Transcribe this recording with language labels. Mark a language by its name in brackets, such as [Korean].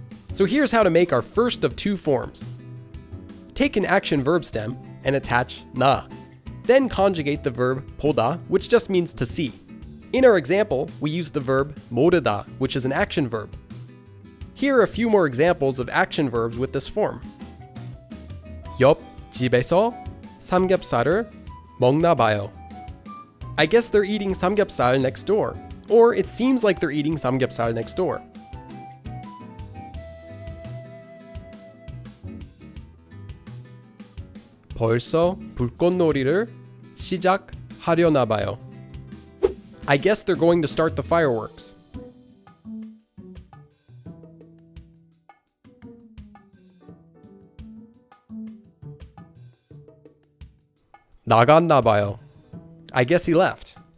[English] So here's how to make our first of two forms. Take an action verb stem and attach 나. Then conjugate the verb 보다, which just means to see. In our example, we use the verb 모르다, which is an action verb. Here are a few more examples of action verbs with this form. [Korean] 옆 집에서 삼겹살을 먹나 봐요. [English] I guess they're eating 삼겹살 next door. Or it seems like they're eating 삼겹살 next door. [Korean] 벌써 불꽃놀이를 시작하려나 봐요. [English] I guess they're going to start the fireworks. [Korean] 나갔나 봐요. [English] I guess he left.